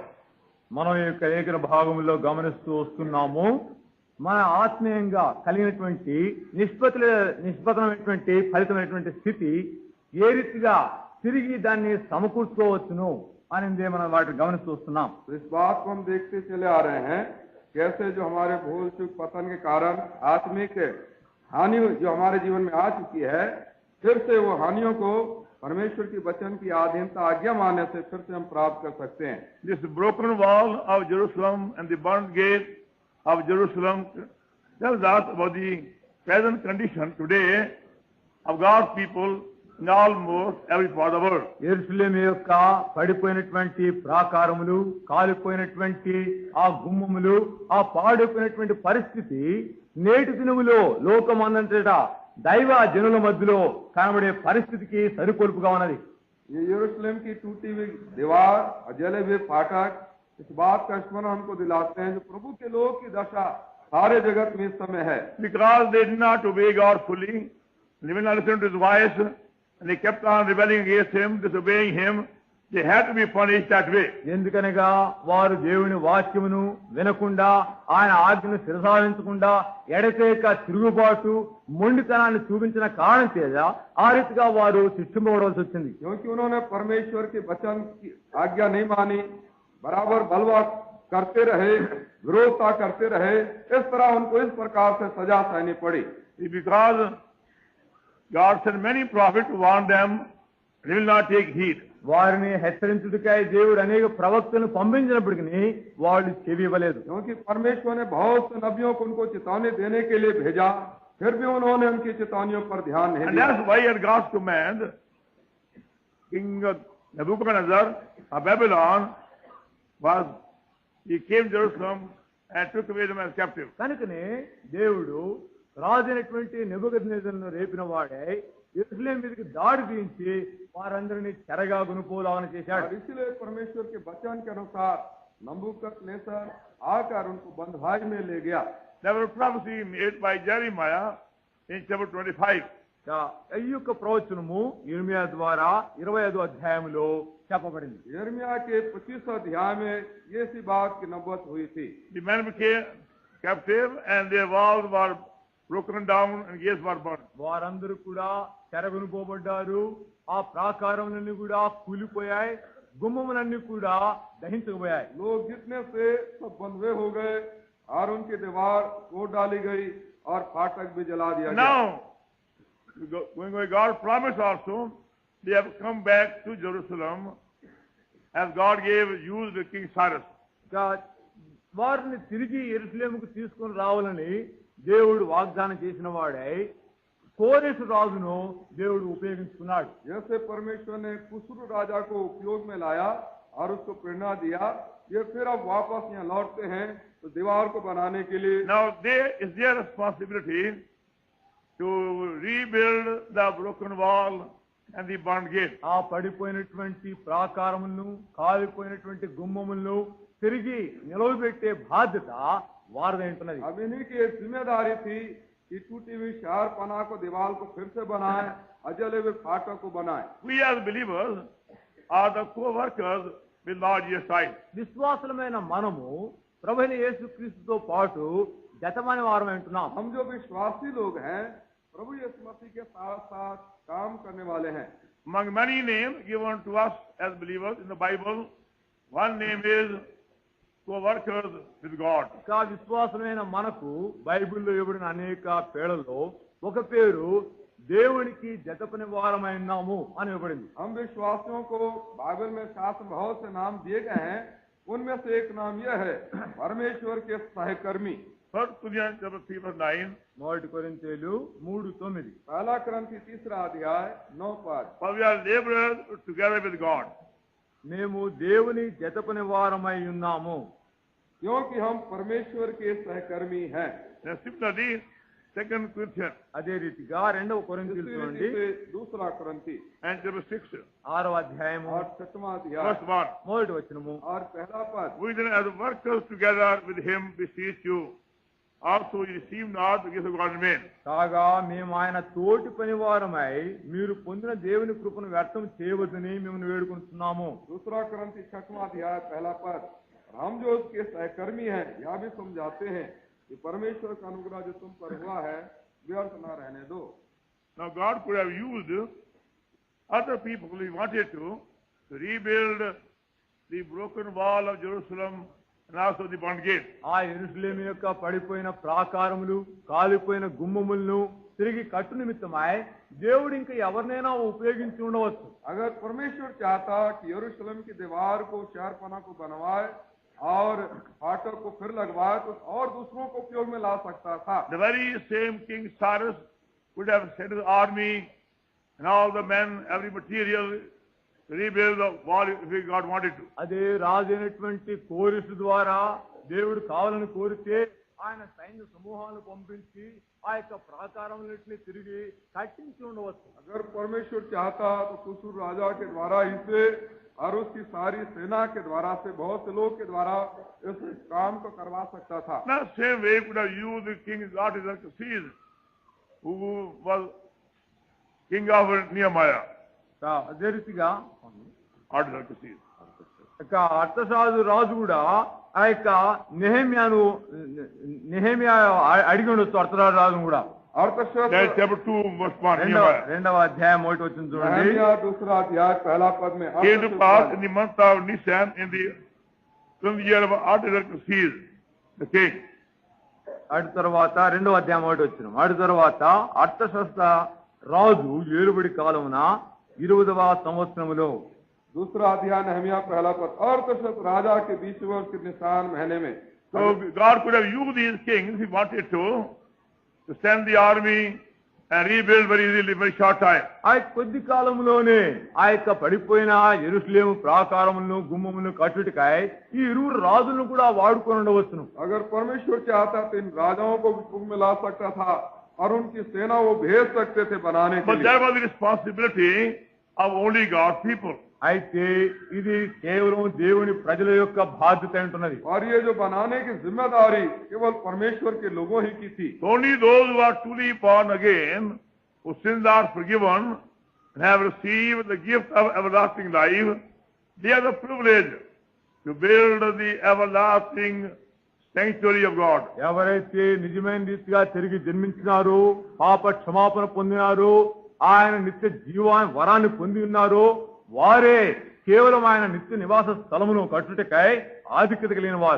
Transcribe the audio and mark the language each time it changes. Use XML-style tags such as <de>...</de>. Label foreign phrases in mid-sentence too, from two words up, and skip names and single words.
<te>మనం ఈ యొక్క లేఖన భాగంలో గమనిస్తూ వస్తున్నాము. మన ఆత్మీయంగా కలిగినటువంటి నిష్పత్తమైనటువంటి ఫలితమైనటువంటి స్థితి ఏ రీతిగా తిరిగి దాన్ని సమకూర్చుకోవచ్చును అనేది మనం వాటిని గమనిస్తూ వస్తున్నాం.</te> <hi>इस बात को हम देखते चले आ रहे हैं कैसे जो हमारे भूल चूक पतन के कारण आत्मिक हानि जो हमारे जीवन में आ चुकी है, फिर से वो हानियों को परमेश्वर की वचन की अधीनता आज्ञा मानने से फिर से हम प्राप्त कर सकते हैं.</hi> <en>This broken wall of Jerusalem and the burnt gate of Jerusalem tells us about the present condition today of God's people in almost every part of the world.</en> <te>యెరూషలేము యొక్క పడిపోయినటువంటి ప్రాకారములు, కాలిపోయినటువంటి ఆ గుమ్మములు, ఆ పాడైపోయినటువంటి పరిస్థితి నేటి దినములో లోకమందంతటా దైవ జనుల మధ్యలో కనబడే పరిస్థితికి సరికొల్పుగా ఉన్నది.</te> <hi>ये यरूशलेम की टूटी हुई दीवार और जले हुए फाटक इस बात का स्मरण हमको दिलाते हैं जो प्रभु के लोग की दशा सारे जगत में इस समय है.</hi> <en>Because they did not obey God fully, they did not listen to his voice, and they kept on rebelling against him, disobeying him, they had to be punished that way.</en> <te>ఎందుకనగా వారు దేవుని వాక్యమును వినకుండా, ఆయన ఆజ్ఞను శిరసావించకుండా ఎడతేక తిరుగుబాటు మొండితనాన్ని చూపించిన కారణం చేత ఆ రీతిగా వారు శిక్షింపబడవలసి వచ్చింది.</te> <hi>क्योंकि उन्होंने परमेश्वर के वचन की आज्ञा नहीं मानी, बराबर बलवा करते रहे, विरोधता करते रहे, इस तरह उनको इस प्रकार से सजा सहनी पड़ी.</hi> <en>Because God sent many prophets to warn them, they will not take heed.</en> <te>వారిని హెచ్చరించుటకై దేవుడు అనేక ప్రవక్తలను పంపించినప్పటికీ వాళ్ళు చెవి ఇవ్వలేదు.</te> <hi>क्योंकि परमेश्वर ने बहुत से नबियों को उनको चेतावनी देने के लिए भेजा, फिर भी उन्होंने उनकी चेतावनियों पर ध्यान नहीं दिया.</hi> <en>And that's why at God's command, King Nebuchadnezzar of Babylon he came to Jerusalem and took away them as captive.</en> <te>కనుకనే దేవుడు రాజైనటువంటి నెబుకద్నెజరును రేపిన వాడై యెరూషలేము మీదకి దాడి తీయించి వారందరినీ చెరగా కొనుపోలాలని చేశాడు.</te> <hi>और इसीलिए परमेश्वर के वचन के अनुसार नबूकदनेस्सर आकर उनको बंधुआई में ले गया.</hi> <en>There was a prophecy made by Jeremiah in chapter 25.</en> <te>ఈ యొక్క ప్రవచనము యిర్మీయా ద్వారా 25వ అధ్యాయంలో చెప్పబడింది.</te> <hi>यिर्मयाह के 25 अध्याय में ये सी बात की नबूवत हुई थी.</hi> <en>The men became captive and their walls were broken down and gates were burned.</en> <te>వారందరూ కూడా చెరగొనుపోబడ్డారు. ఆ ప్రాకారములన్నీ కూడా కూలిపోయాయి, గుమ్మములన్నీ కూడా దహించకపోయాయి.</te> <hi>लोग जितने से सब बंधुए हो गए और उनकी दीवार तोड़ डाली गई और फाटक भी जला दिया गया.</hi> <en>Now, when God promised also, they have come back to Jerusalem as God gave used to King Cyrus.</en> <te>వారిని తిరిగి యెరూషలేముకు తీసుకొని రావాలని దేవుడు వాగ్దానం చేసిన వాడై కోరెషు రాజును దేవుడు ఉపయోగించుకున్నాడు.</te> <hi>जैसे परमेश्वर ने कुसुर राजा को उपयोग में लाया और उसको प्रेरणा दिया, ये फिर अब वापस यहाँ लौटते हैं तो दीवार को बनाने के लिए.</hi> <en>Now, it's their responsibility to rebuild the broken wall and the burned gate.</en> <te>ఆ పడిపోయినటువంటి ప్రాకారములను, కాలిపోయినటువంటి గుమ్మములను తిరిగి నిలవబెట్టే బాధ్యత వారిదై ఉంటున్నది.</te> <hi>अब इन्हीं की एक जिम्मेदारी थी कि टूटी हुई शहरपना को, दीवार को फिर से बनाए, अजले हुए फाटक को बनाए.</hi> <en>We as believers are the co-workers with Lord Jesus Christ.</en> <te>విశ్వాసులమైన మనము ప్రభువైన యేసుక్రీస్తుతో పాటు జతమని వారమై ఉంటున్నాం.</te> <hi>हम जो विश्वासी लोग हैं प्रभु यीशु मसीह के साथ साथ काम करने वाले हैं.</hi> <en>Among many names given to us as believers in the Bible, one name is co-workers with God.</en> <te>ఇంకా విశ్వాసమైన మనకు బైబిల్లో ఇవ్వబడిన అనేక పేర్లలో ఒక పేరు దేవునికి జతపని వారమై ఉన్నాము అని ఇవ్వబడింది.</te> <hi>हम विश्वासियों को बाइबल में शास्त्र में बहुत से नाम दिए गए हैं. उनमें से एक नाम यह है परमेश्वर के सहकर्मी.</hi> <en>1 Corinthians chapter 3 verse 9.</en> <te>మొదటి కొరింథీయులు 3:9.</te> <hi>पहला क्रंथी 3 अध्याय 9 पद.</hi> <en>For we are laborers together with God.</en> <te>మేము దేవుని జతపని వారమై ఉన్నాము,</te> <hi>क्योंकि हम परमेश्वर के सहकर्मी हैं.</hi> <en>And similarly, 2 Corinthians</en> <te>అదే రీతిగా 2వ కొరింథీయులు</te> <hi>इसी</hi> <te>చూడండి</te> <hi>रीति से दूसरा क्रंथी</hi> <en>and chapter 6</en> <te>6వ అధ్యాయము</te> <hi>और 7वां अध्याय</hi> <en>verse 1.</en> <te>మొదటి వచనము.</te> <hi>और पहला पद.</hi> <en>We then as workers together with him beseech you, also you receive not the gift of God in vain.</en> <te>కాగా మేము ఆయన తోటి పని వారమై మీరు పొందిన దేవుని కృపను వ్యర్థం చేయవద్దని మిమ్మల్ని వేడుకుంటున్నాము.</te> <hi>दूसरा क्रंथी 6वां अध्याय पहला पद. हम जो उसके सहकर्मी हैं यह भी समझाते हैं कि परमेश्वर का अनुग्रह जो तुम पर हुआ है व्यर्थ न रहने दो.</hi> <en>Now God could have used other people if he wanted to rebuild the broken wall of Jerusalem and also the burned gate.</en> <te>ఆ యెరూషలేము యొక్క పడిపోయిన ప్రాకారములు, కాలిపోయిన గుమ్మములను తిరిగి కట్టు నిమిత్తమై దేవుడు ఇంకా ఎవరినైనా ఉపయోగించి ఉండవచ్చు.</te> <hi>अगर परमेश्वर चाहता कि यरूशलेम की दीवार को, शहरपना को बनवाए और फाटक को फिर लगवाए तो और दूसरों को उपयोग में ला सकता था.</hi> <en>The very same King Cyrus would have sent his army and all the men, every material to rebuild the wall if God wanted to.</en> <te>అదే రాజైనటువంటి కోరెషు ద్వారా దేవుడు కావాలని కోరితే ఆయన సైన్య సమూహాలను పంపించి ఆ యొక్క ప్రాకారములన్నిటిని తిరిగి కట్టించి ఉండవచ్చు.</te> <hi>अगर परमेश्वर चाहता तो कुसुर राजा के द्वारा ही से और उसकी सारी सेना के द्वारा से, बहुत से लोग के द्वारा इस काम को करवा सकता था.</hi> <en>Now, same way could have used the king Artaxerxes, who was king of Nehemiah.</en> <te>అదే రీతిగా Artaxerxes. ఇక అర్తషాదు రాజు కూడా ఆ యొక్క నెహెమ్యా అడిగి ఉండొచ్చు. అర్తరాజు రాజు కూడా</te> <hi>अर्थशास्त्र</hi> <en>That's chapter 2 verse 1. Nehemiah.</en> <te>2వ అధ్యాయం 1 వచ్చింది చూడండి.</te> <hi>नहम्याह दूसरा अध्याय पहला पद में</hi> <en>Came to pass in the month of Nisan in the year of Artaxerxes, the king.</en> <te>అటు తర్వాత 2వ అధ్యాయం 1 వచ్చిన అటు తర్వాత అర్తశస్త్ర రాజు ఏలుబడి కాలమున 20వ సంవత్సరములో.</te> <hi>दूसरा अध्याय नहम्याह पहला पद. अर्थशास्त्र राजा के 20 वर्ष के निशान महीने में.</hi> <en>So God could have used these kings if he wanted to send the army and rebuild very easily, very short time.</en> <te>ఆ కొద్ది కాలంలోనే ఆ యొక్క పడిపోయిన యెరూషలేము ప్రాకారములను గుమ్మములను కట్టుటకై ఈ ఇరువురు రాజులను కూడా వాడుకొని ఉండవచ్చును.</te> <hi>अगर परमेश्वर चाहता तो इन राजाओं को भी कुंभ में ला सकता था और उनकी सेना वो भेज सकते थे बनाने के</hi> <en>But</en> <hi>लिए.</hi> <en>that was the responsibility of only God's people.</en> <te>అయితే ఇది కేవలం దేవుని ప్రజల యొక్క బాధ్యత అంటున్నది.</te> <hi>और ये जो बनाने की जिम्मेदारी केवल परमेश्वर के लोगों ही की थी.</hi> <en>Only those who are truly born again, whose sins are forgiven, and have received the gift of everlasting life, they have the privilege to build the everlasting sanctuary of God.</en> <te>ఎవరైతే నిజమైన రీతిగా తిరిగి జన్మించినారో, పాప క్షమాపణ పొందినారో, ఆయన నిత్య జీవాన్ని వరాన్ని పొంది ఉన్నారో వారే కేవలం ఆయన నిత్య నివాస స్థలమును కట్టుటకై ఆధిక్యత కలిగిన వారు.</te>